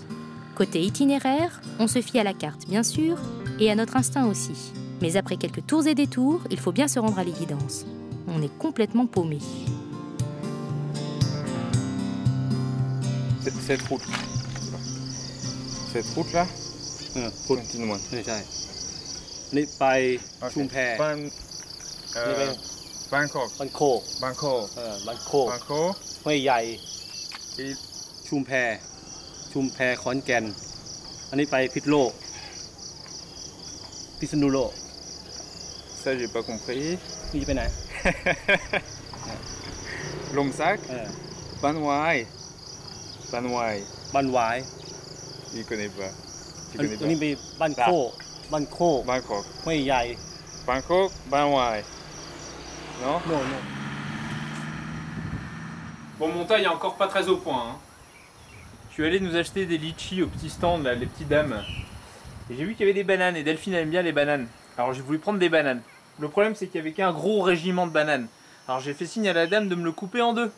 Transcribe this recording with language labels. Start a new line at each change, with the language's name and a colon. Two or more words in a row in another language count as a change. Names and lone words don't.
French: Côté itinéraire, on se fie à la carte bien sûr, et à notre instinct aussi. Mais après quelques tours et détours, il faut bien se rendre à l'évidence. On est complètement paumé. Cette route. Cette route-là,
Thai: พุทธ
French: continue-moi.
Thai: ไม่ใช่นี่ไปชุมแพ Bangkok. บันโคก Bangkok. บันโคก Bangkok. ห้วยใหญ่
French: Et
Thai: ชุมแพขอนแก่นอันนี้ไปพิษณุโลกพิษณุโลก
French: ça, j'ai pas compris.
Thai: นี่ไปไหน Lomsac. เออ Ban Wai. Ban Wai. บ้านหวาย
French: Il connaît pas. Tu
Thai: อัน
French: connais
Thai: นี้
French: pas.
Thai: ไปบ้านโคก Bangkok. ห้วยใหญ่
French: Bangkok, Ban Wai. Non?
Thai: โน่น
French: Bon, mon taille est encore pas très au point. Hein. Je suis allé nous acheter des litchis au petit stand, là, les petites dames. Et j'ai vu qu'il y avait des bananes, et Delphine aime bien les bananes. Alors j'ai voulu prendre des bananes. Le problème, c'est qu'il y avait qu'un gros régiment de bananes. Alors j'ai fait signe à la dame de me le couper en deux.